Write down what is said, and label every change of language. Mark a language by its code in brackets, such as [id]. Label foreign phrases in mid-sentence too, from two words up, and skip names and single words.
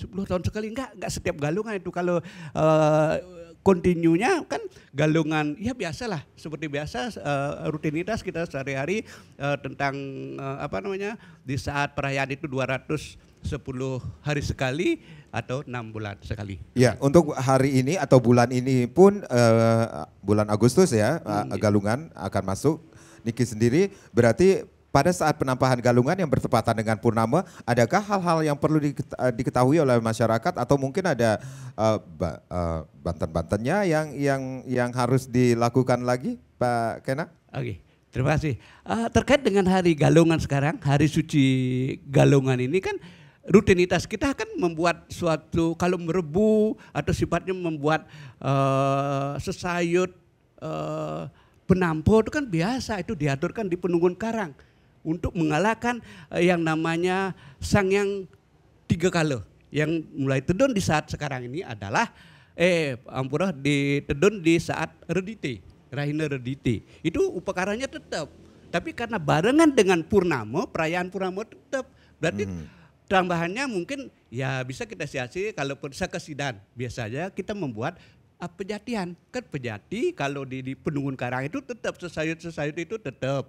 [id] 10 tahun sekali, enggak setiap galungan itu. Kalau kontinunya kan galungan ya biasalah, seperti biasa rutinitas kita sehari-hari tentang di saat perayaan itu 210 hari sekali atau 6 bulan sekali. Ya, untuk hari ini atau bulan ini pun bulan Agustus ya, galungan akan masuk. Niki sendiri berarti pada saat penampahan galungan yang bertepatan dengan purnama, adakah hal-hal yang perlu diketahui oleh masyarakat atau mungkin ada banten-bantennya yang harus dilakukan lagi, Pak Kena? Oke, terima kasih. Terkait dengan hari galungan sekarang, hari suci galungan ini kan rutinitas kita kan membuat suatu, kalau merebu atau sifatnya membuat sesayut penampo itu kan biasa, itu diaturkan di Penunggun Karang untuk mengalahkan yang namanya Sang Hyang Tiga Kala. Yang mulai tedun di saat sekarang ini adalah ampura di tedun di saat Redite, [ban] Rahina Redite. [id] Itu upakaranya tetap. Tapi karena barengan dengan purnama, perayaan purnama tetap. Berarti tambahannya mungkin ya bisa kita siasati, kalaupun sakesidan biasanya kita membuat pejatian. Kan pejati kalau di Penunggun Karang itu tetap sesayut itu tetap.